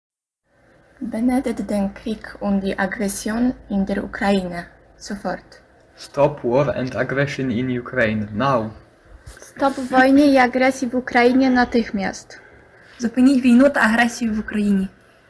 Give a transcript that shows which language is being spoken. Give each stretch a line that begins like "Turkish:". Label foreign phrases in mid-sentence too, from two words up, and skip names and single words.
German: Beendet den Krieg und die Aggression in der Ukraine sofort.
English: Stop war and aggression in Ukraine, now!
Polish: Stop wojnie i agresji w Ukrainie natychmiast.
Ukrainian: Зупиніть війну та агресію в Україні.